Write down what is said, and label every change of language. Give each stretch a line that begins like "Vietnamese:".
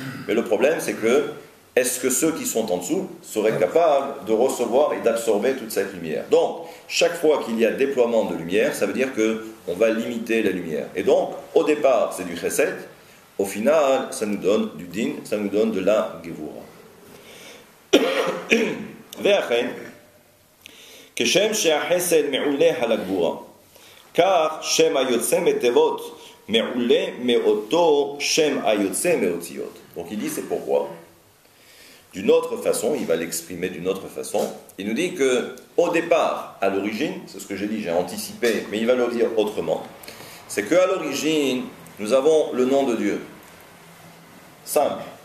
French: Mais le problème, c'est que, est-ce que ceux qui sont en dessous seraient capables de recevoir et d'absorber toute cette lumière? Donc, chaque fois qu'il y a déploiement de lumière, ça veut dire qu'on va limiter la lumière. Et donc, au départ, c'est du chesed. Au final, ça nous donne du din, ça nous donne de la gevura.
Hebrew: Ve'achen, כשם שהחסד מעולה על הגבורה, כך שם היוצא מתיבות מעולה מאותו שם היוצא מאותיות.
French: Donc il dit c'est pourquoi. D'une autre façon, il va l'exprimer d'une autre façon. Il nous dit que au départ, à l'origine, c'est ce que j'ai dit, j'ai anticipé, mais il va le dire autrement, c'est qu'à l'origine, nous avons le nom de Dieu. Simple.